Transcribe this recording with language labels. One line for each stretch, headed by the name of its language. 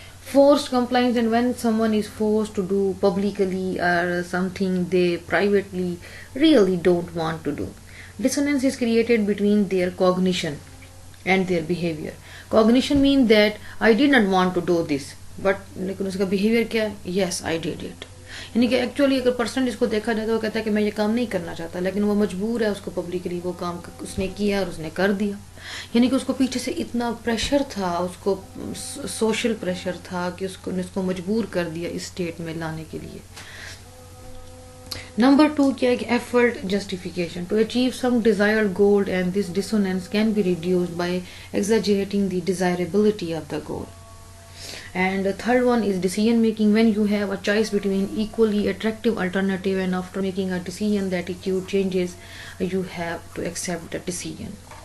English: Forced compliance, and when someone is forced to do publicly or something they privately really don't want to do. Dissonance is created between their cognition and their behavior. Cognition means that I did not want to do this, but
Urdu: لیکن اس کا behavior کیا ہے؟
English: Yes, I did it.
Urdu: یعنی کہ actually اگر person جس کو دیکھا جائے تو وہ کہتا ہے کہ میں یہ کام نہیں کرنا چاہتا، لیکن وہ مجبور ہے اس کو پبلکلی وہ کام اس نے کیا اور اس نے کر دیا. یعنی کہ اس کو پیچھے سے اتنا پریشر تھا، اس کو سوشل پریشر تھا کہ اس کو مجبور کر دیا اس اسٹیٹ میں لانے کے لیے.
English: Number two
Urdu: kya hai,
English: effort justification. To achieve some desired goal, and this dissonance can be reduced by exaggerating the desirability of the goal. And the third one is decision making. When you have a choice between equally attractive alternative, and after making a decision the attitude changes, you have to accept the decision.